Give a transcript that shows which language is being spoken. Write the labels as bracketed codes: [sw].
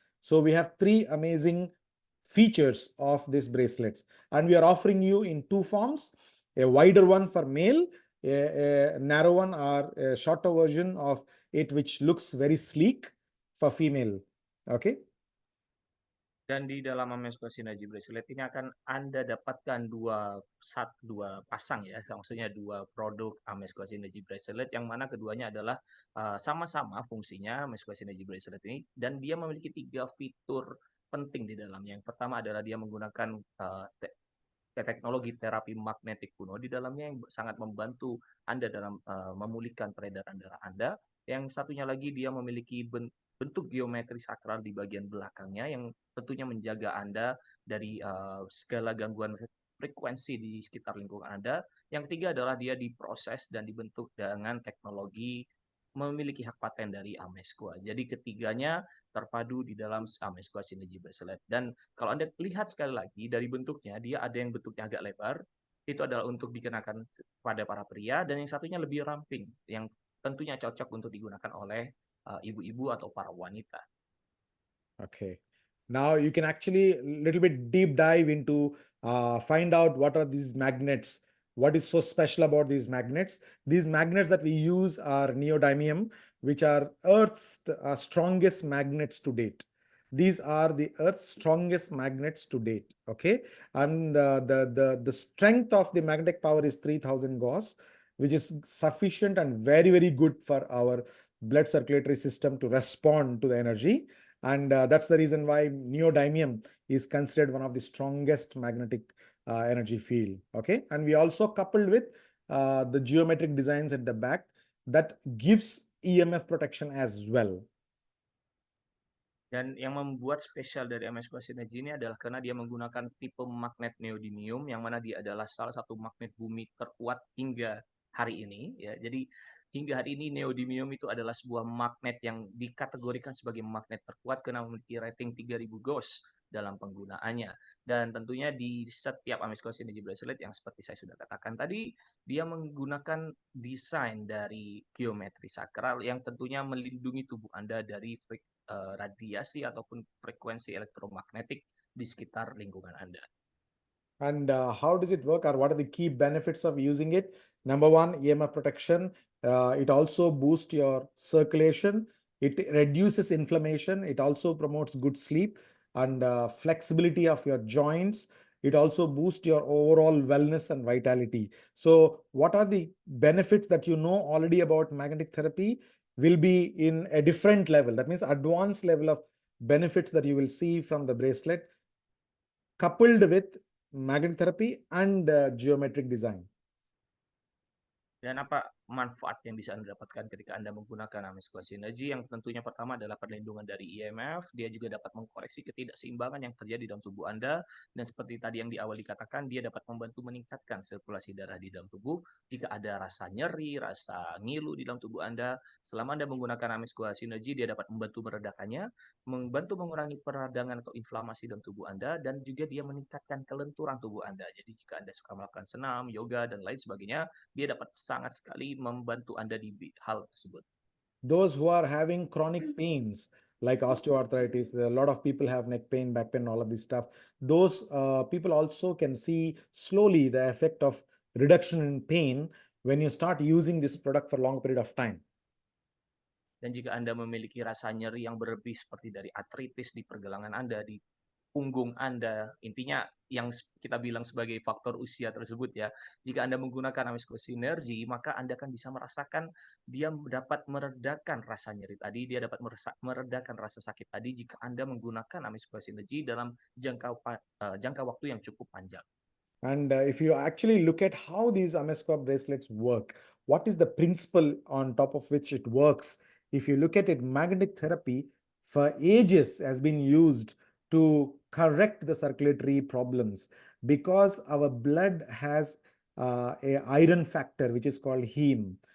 [en] So we have three amazing features of these bracelets, and we are offering you in two forms: a wider one for male, a narrow one or a shorter version of it, which looks very sleek, for female. Okay. [id] Dan di dalam Amesco Synergy Bracelet ini akan Anda dapatkan dua pasang ya, maksudnya dua produk Amesco Synergy Bracelet yang mana keduanya adalah sama-sama fungsinya Amesco Synergy Bracelet ini, dan dia memiliki 3 fitur penting di dalamnya. Yang pertama adalah dia menggunakan teknologi terapi magnetik kuno di dalamnya yang sangat membantu Anda dalam memulihkan peredaran darah Anda. Yang satunya lagi dia memiliki bentuk geometri sakral di bagian belakangnya yang tentunya menjaga Anda dari segala gangguan frekuensi di sekitar lingkungan Anda. Yang ketiga adalah dia diproses dan dibentuk dengan teknologi memiliki hak paten dari Amesqua. Jadi ketiganya terpadu di dalam Amesqua Synergy Bracelet. Dan kalau Anda lihat sekali lagi dari bentuknya, dia ada yang bentuknya agak lebar, itu adalah untuk dikenakan pada para pria, dan yang satunya lebih ramping, yang tentunya cocok untuk digunakan oleh ibu-ibu atau para wanita. [en] Okay. Now you can actually little bit deep dive into find out what are these magnets. What is so special about these magnets? These magnets that we use are neodymium, which are Earth's strongest magnets to date. These are the Earth's strongest magnets to date. Okay, and the strength of the magnetic power is 3000 Gauss, which is sufficient and very, very good for our blood circulatory system to respond to the energy. And that's the reason why neodymium is considered one of the strongest magnetic energy field. Okay, and we also coupled with the geometric designs at the back that gives EMF protection as well. [id] Dan yang membuat spesial dari Amesqua Synergy ini adalah karena dia menggunakan tipe magnet neodymium yang mana dia adalah salah satu magnet bumi terkuat hingga hari ini ya. Jadi hingga hari ini neodymium itu adalah sebuah magnet yang dikategorikan sebagai magnet terkuat karena memiliki rating 3000 Gauss dalam penggunaannya. Dan tentunya di setiap Amesqua Synergy Bracelet yang seperti saya sudah katakan tadi, dia menggunakan desain dari geometri sakral yang tentunya melindungi tubuh Anda dari radiasi ataupun frekuensi elektromagnetik di sekitar lingkungan Anda. [en] And how does it work, or what are the key benefits of using it? Number one, EMF protection. It also boosts your circulation. It reduces inflammation. It also promotes good sleep and flexibility of your joints. It also boosts your overall wellness and vitality. So what are the benefits that you know already about magnetic therapy will be in a different level. That means advanced level of benefits that you will see from the bracelet coupled with magnetic therapy and geometric design. [id] Dan apa manfaat yang bisa Anda dapatkan ketika Anda menggunakan Amesqua Synergy? Yang tentunya pertama adalah perlindungan dari EMF. Dia juga dapat mengkoreksi ketidakseimbangan yang terjadi dalam tubuh Anda. Dan seperti tadi yang di awal dikatakan, dia dapat membantu meningkatkan sirkulasi darah di dalam tubuh. Jika ada rasa nyeri, rasa ngilu di dalam tubuh Anda, selama Anda menggunakan Amesqua Synergy, dia dapat membantu meredakannya, membantu mengurangi peradangan atau inflamasi dalam tubuh Anda, dan juga dia meningkatkan kelenturan tubuh Anda. Jadi jika Anda suka melakukan senam, yoga, dan lain sebagainya, dia dapat sangat sekali membantu Anda di hal tersebut. [en] Those who are having chronic pains like osteoarthritis, a lot of people have neck pain, back pain, all of this stuff. Those people also can see slowly the effect of reduction in pain when you start using this product for long period of time. [id] Dan jika Anda memiliki rasa nyeri yang berlebih seperti dari artritis di pergelangan Anda, di punggung Anda, intinya yang kita bilang sebagai faktor usia tersebut ya. Jika Anda menggunakan Amesco Synergy, maka Anda akan bisa merasakan dia dapat meredakan rasa nyeri tadi, dia dapat meredakan rasa sakit tadi jika Anda menggunakan Amesco Synergy dalam jangka waktu yang cukup panjang. [en] And if you actually look at how these Amesco bracelets work, what is the principle on top of which it works? If you look at it, magnetic therapy for ages has been used to correct the circulatory problems because our blood has a iron factor which is called heme.